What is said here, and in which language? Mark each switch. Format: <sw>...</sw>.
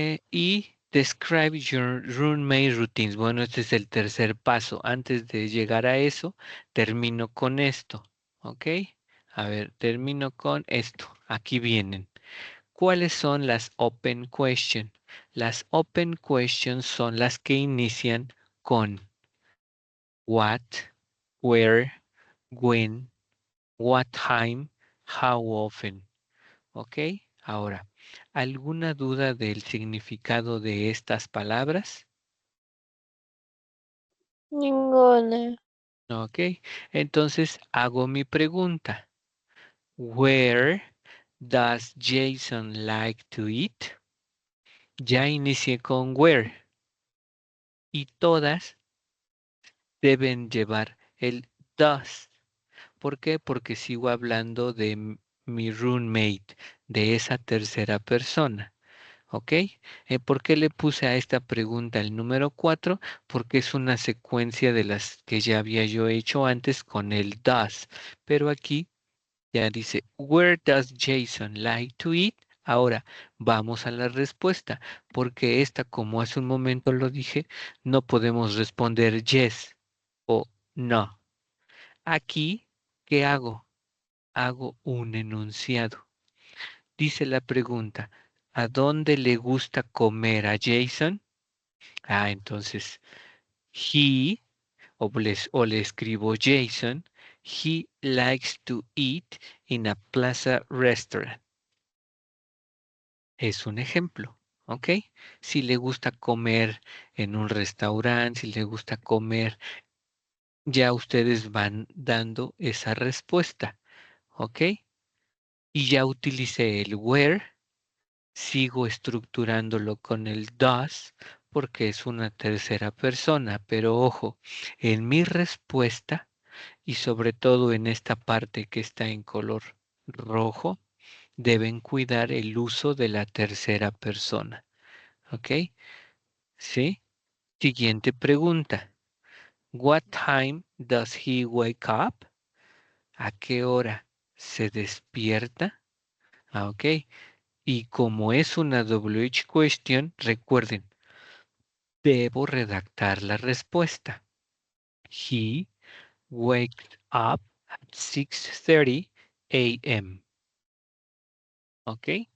<en>Y describe your roommate routines.</en> <es>Bueno, este es el tercer paso. Antes de llegar a eso, termino con esto. ¿Ok? A ver, termino con esto. Aquí vienen. ¿Cuáles son las open questions? Las open questions son las que inician con what, where, when, what time, how often. ¿Ok? Ahora, ¿alguna duda del significado de estas palabras? Ninguna. ¿Ok? Entonces hago mi pregunta.</es> <en>Where does Jason like to eat?</en> <es>Ya inicié con where y todas deben llevar el does. ¿Por qué? Porque sigo hablando de mi roommate, de esa tercera persona. ¿Ok? ¿Por qué le puse a esta pregunta el número 4? Porque es una secuencia de las que ya había yo hecho antes con el does. Pero aquí ya dice,</es> <en>where does Jason like to eat?</en> <es>Ahora vamos a la respuesta, porque esta, como hace un momento lo dije, no podemos responder yes o no. Aquí, ¿qué hago? Hago un enunciado. Dice la pregunta, ¿a dónde le gusta comer a Jason? Ah, entonces, he, o le escribo</es> <en>Jason, he likes to eat in a plaza restaurant.</en> <es>Es un ejemplo, ¿ok? Si le gusta comer en un restaurante, si le gusta comer, ya ustedes van dando esa respuesta, ¿ok? Y ya utilicé el where Sigo estructurándolo con el does porque es una tercera persona, pero ojo, en mi respuesta y sobre todo en esta parte que está en color rojo, deben cuidar el uso de la tercera persona. ¿Ok? ¿Sí? Siguiente pregunta.</es> <en>What time does he wake up?</en> <es>¿A qué hora se despierta? Ok. Y como es una WH question, recuerden, debo redactar la respuesta.</es> <en>He wakes up at 6:30 a.m. ¿Ok?</en>